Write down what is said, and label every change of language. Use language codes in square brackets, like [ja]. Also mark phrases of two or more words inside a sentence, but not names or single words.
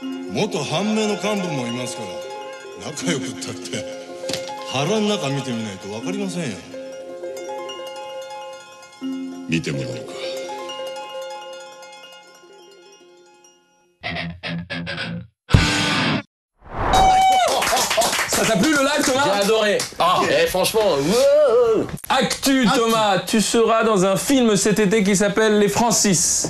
[ja] 元半目の幹部もいますから仲良くったって腹の中見てみないと分かりませんよ。見てもらおうか。 [fr] Ça t'a plu le live, Thomas? J'ai adoré. Ah, franchement, wow. Actu, Thomas, tu seras dans un film cet été qui s'appelle Les Francis.